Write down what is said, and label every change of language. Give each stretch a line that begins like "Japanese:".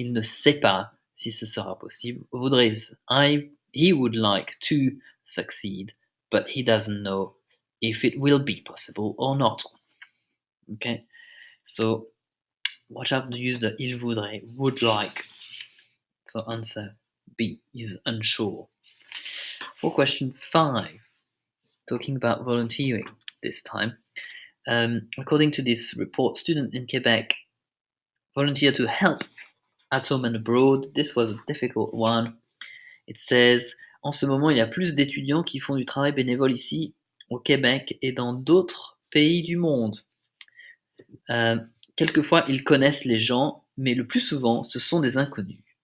French: Il ne sait pas si ce sera possible.
English: Voudrait is he would like to succeed, but he doesn't know if it will be possible or not. Okay, so watch out to use the
French: il voudrait,
English: would like. So answer B is unsure. For question 5, talking about volunteering this time. According to this report, students in Quebec volunteer to help at home and abroad. This was a difficult one. It says,
French: en ce moment, il y a plus d'étudiants qui font du travail bénévole ici, au Québec et dans d'autres pays du monde. Quelquefois, ils connaissent les gens, mais le plus souvent, ce sont des inconnus.